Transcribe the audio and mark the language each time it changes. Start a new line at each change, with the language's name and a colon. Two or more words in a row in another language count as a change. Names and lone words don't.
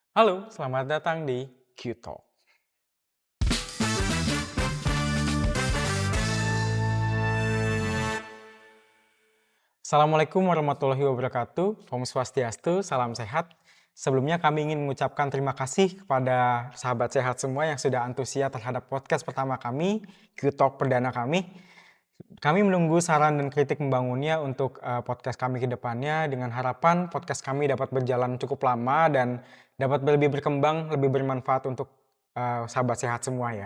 Indonesian: Halo, selamat datang di Q-Talk.
Arabic: السلام عليكم ورحمة الله وبركاته.
Indonesian: Om Swastiastu, salam sehat. Sebelumnya kami ingin mengucapkan terima kasih kepada sahabat sehat semua yang sudah antusias terhadap podcast pertama kami, Q-Talk perdana kami. Kami menunggu saran dan kritik membangunnya untuk podcast kami ke depannya dengan harapan podcast kami dapat berjalan cukup lama dan dapat lebih berkembang, lebih bermanfaat untuk sahabat sehat semua ya.